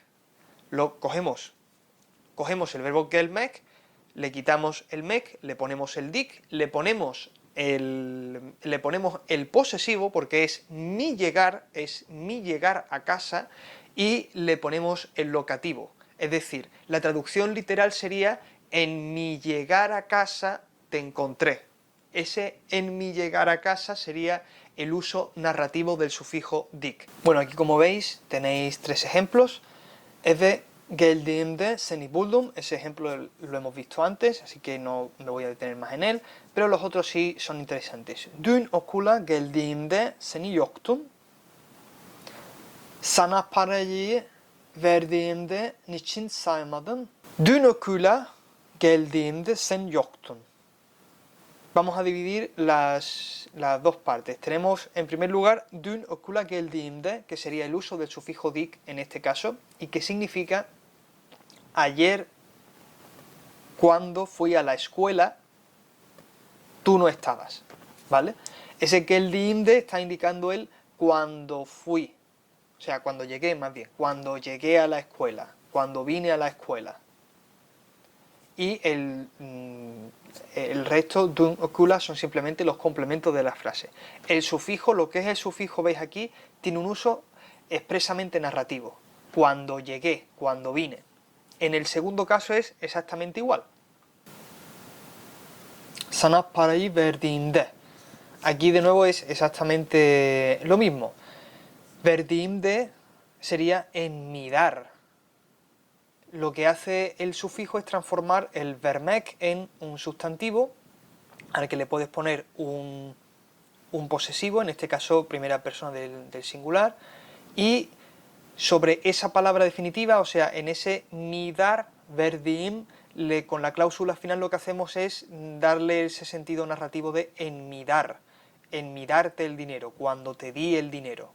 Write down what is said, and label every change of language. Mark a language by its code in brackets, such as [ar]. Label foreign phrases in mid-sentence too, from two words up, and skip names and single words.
[es] Cogemos el verbo gelmek, le quitamos el mek, le ponemos el dik, le ponemos el posesivo, porque es mi llegar a casa, y le ponemos el locativo. Es decir, la traducción literal sería, en mi llegar a casa te encontré. Ese en mi llegar a casa sería el uso narrativo del sufijo dik. Bueno, aquí como veis tenéis tres ejemplos. [tr] Eve geldiğimde seni buldum, [es] ese ejemplo lo hemos visto antes, así que no me voy a detener más en él, pero los otros sí son interesantes. [tr] Dün okula geldiğimde seni yoktum. Sana parayı verdiğimde niçin saymadın? Dün okula geldiğimde sen yoktun. [es] Vamos a dividir las dos partes. Tenemos en primer lugar [tr] dün okula geldiğimde, [es] que sería el uso del sufijo dik en este caso, y que significa ayer cuando fui a la escuela tú no estabas, ¿vale? Ese geldiğimde está indicando el cuando fui, o sea, cuando llegué más bien, cuando llegué a la escuela, cuando vine a la escuela. Y el resto [tr] dün okula [es] son simplemente los complementos de la frase. El sufijo, lo que es el sufijo, veis aquí, tiene un uso expresamente narrativo. Cuando llegué, cuando vine. En el segundo caso es exactamente igual. [tr] Sana parayı verdiğimde. [es] Aquí de nuevo es exactamente lo mismo. Verdiğimde sería en mi dar. Lo que hace el sufijo es transformar el vermek en un sustantivo al que le puedes poner un posesivo, en este caso primera persona del singular, y sobre esa palabra definitiva, o sea, en ese midar, verdiim, con la cláusula final lo que hacemos es darle ese sentido narrativo de en darte el dinero, cuando te di el dinero.